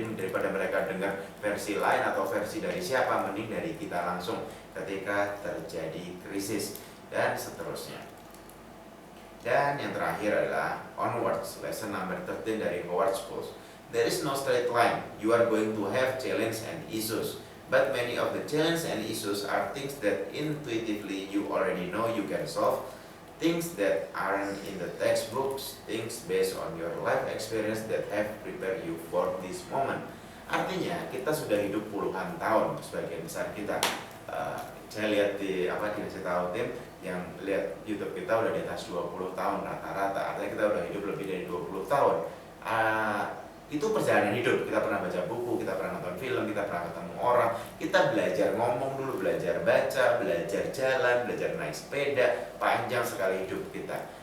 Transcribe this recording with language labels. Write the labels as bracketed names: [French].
[Indonesian] Jadi daripada mereka dengar versi lain atau versi dari siapa, mending dari kita langsung ketika terjadi krisis dan seterusnya. Dan yang terakhir adalah onwards, [English] lesson number 13 [Indonesian] dari Howard Schultz. [English] There is no straight line. You are going to have challenge and issues. But many of the challenges and issues are things that intuitively you already know you can solve, things that aren't in the textbooks, things based on your life experience that have prepared you for this moment. [Indonesian] Artinya kita sudah hidup puluhan tahun, sebagian besar kita. Saya lihat di Kasih Tahu Tim yang lihat YouTube kita udah di atas 20 tahun rata-rata. Artinya kita udah hidup lebih dari 20 tahun. Itu perjalanan hidup. Kita pernah baca buku, kita pernah nonton film, kita pernah ketemu orang, kita belajar ngomong dulu, belajar baca, belajar jalan, belajar naik sepeda, panjang sekali hidup kita.